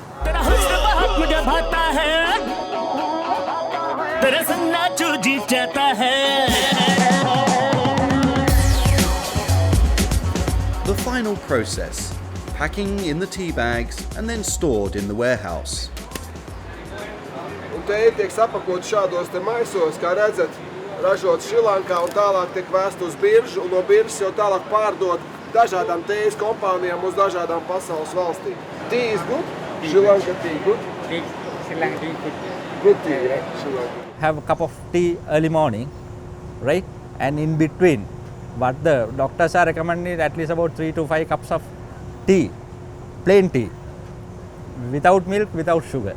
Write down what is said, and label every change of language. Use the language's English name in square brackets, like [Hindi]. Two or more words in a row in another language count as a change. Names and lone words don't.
[English] The final process, packing in the tea bags and then stored in the warehouse. [Latvian] Un te tiek sapakot šādos te maisos, kā redzat, ražot Sri Lankā un tālāk tiek vēst uz biržu, un no biržas jau tālāk pārdot dažādām tējas kompānijām uz dažādām pasaules valstīm. [English] Tea is good? Sri Lanka tea good? Sri Lanka tea good. Good tea, yeah, Sri Lanka. Have a cup of tea early morning, right? And in between, what the doctors are recommending at least about 3 to 5 cups of tea, plain tea, without milk, without sugar.